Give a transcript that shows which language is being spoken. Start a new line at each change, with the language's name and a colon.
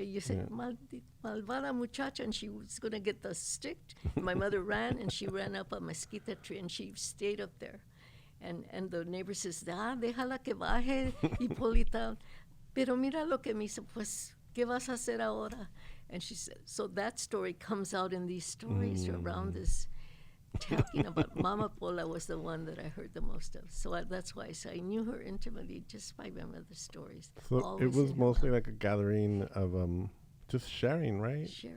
English: You said,
Spanish: "Malvada muchacha,"
English: and she was going to get the stick. My mother ran, and she ran up a mesquite tree, and she stayed up there. And the neighbor says,
Spanish: "Déjala que baje,
English: Hipólita.
Spanish: Pero mira lo que me hizo, pues, ¿qué vas a hacer ahora?"
English: And she said, so that story comes out in these stories around this, talking about Mama Pola was the one that I heard the most of. So that's why I say I knew her intimately just by my mother's stories. So it was mostly like a gathering of just sharing, right?